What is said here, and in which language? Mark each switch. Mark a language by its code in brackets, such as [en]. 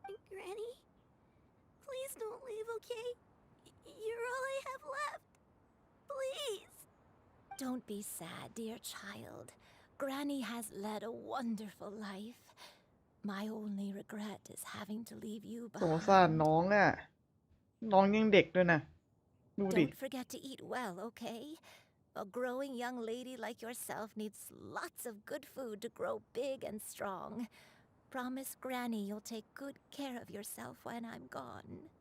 [en] Granny, please don't leave, okay? You're all I have left. Please. Don't be sad, dear child. Granny has led a wonderful life. My only regret is having to leave you [th] สงสาร [en] behind. [th] น้องอ่ะ น้องยังเด็กด้วยนะ ดูดิ [en] Don't forget to eat well, okay? A growing young lady like yourself needs lots of good food to grow big and strong. Promise Granny you'll take good care of yourself when I'm gone.